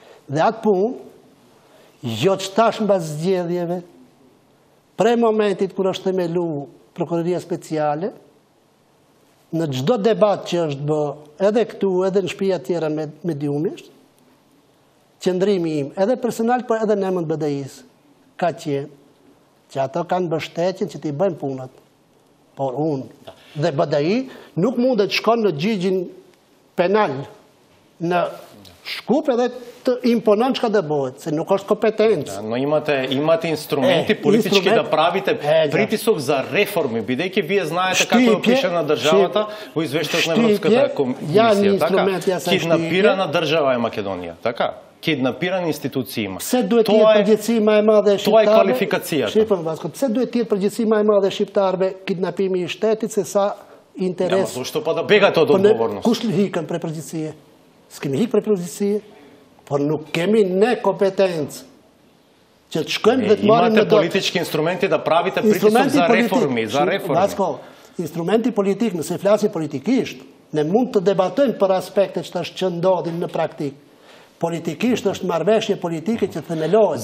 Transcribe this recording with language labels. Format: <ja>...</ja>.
<sq>Dhe atë punë, jo që tash mbas zgjedhjeve, prej momentit kur është themelu Prokuroria Speciale, në çdo debat që është bë, edhe këtu, edhe në shtëpia tjera mediumisht, qëndrimi im, edhe personal, por edhe në emër të BDI-s, ka qenë që ato kanë mbështetjen që t'i bëjnë punët. Por unë dhe BDI nuk mundet shkon në gjyqin penal në Shkup edhe të imponon çka do bëhet, se nuk është kompetencë.</sq> <mk>Но имате инструменти политички да правите притисок за реформи, бидејќи вие знаете како е опишана државата во извештајот на Европската комисија, така? Киднапирана држава е Македонија, така? Киднапирани институции има.</mk> <sq>Pse duhet të jetë përgjegjësi më e madhe e shqiptarëve?</sq> <mk>Тоа е квалификацијата.</mk> <sq>Shifën Vasko, pse duhet të jetë përgjegjësi më e madhe e shqiptarëve kidnapimi i shtetit se sa interes?</sq> <mk>Зошто па да бегате од одговорност?</mk> <sq>Kush hikën prej përgjegjësie? S'kemi hikë prej përgjegjësie, por nuk kemi ne kompetencë që të shkojmë dhe të marrim</sq> <mk>Имате политички инструменти да правите притисок за реформи, за реформи.</mk> <sq>Vasko, instrumenti politik, nëse flasim politikisht, ne mund të debatojmë për aspekte që ndodhin në praktik. Politikisht është marrëveshje politike që themelohet.</sq>